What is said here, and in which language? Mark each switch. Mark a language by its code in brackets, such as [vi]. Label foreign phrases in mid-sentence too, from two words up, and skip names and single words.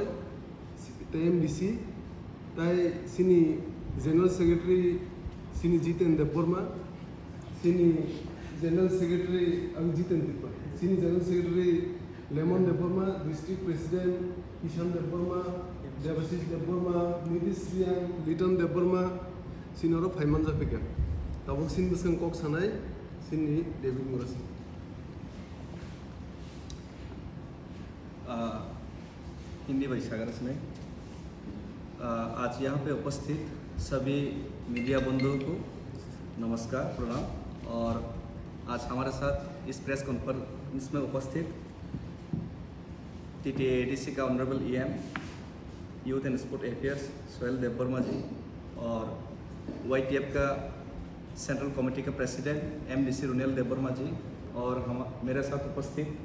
[trp] TMDC tai sini [en] general secretary [trp] sini Jiten Debbarma sini [en] general secretary [trp] Jiten Debbarma sini [en] general secretary [trp] Lemon Debbarma [en] district president [trp] Kishan Debbarma Devashish Debbarma Nitish Riang Liton Debbarma sini oro phaimanja phege tabuk sin buseng kok sanai sini David Mura Singh [hi] हिंदी वैशागर से आज यहाँ पे उपस्थित सभी मीडिया बंधुओं को नमस्कार प्रणाम। और आज हमारे साथ इस [en] press conference [hi] में उपस्थित TTADC का [en] Honorable EM Youth and Sport Affairs [hi] सुहेल देबबर्मा जी और YTF का [en] central committee [hi] का प्रेसिडेंट MDC रुनेल देबबर्मा जी और मेरे साथ उपस्थित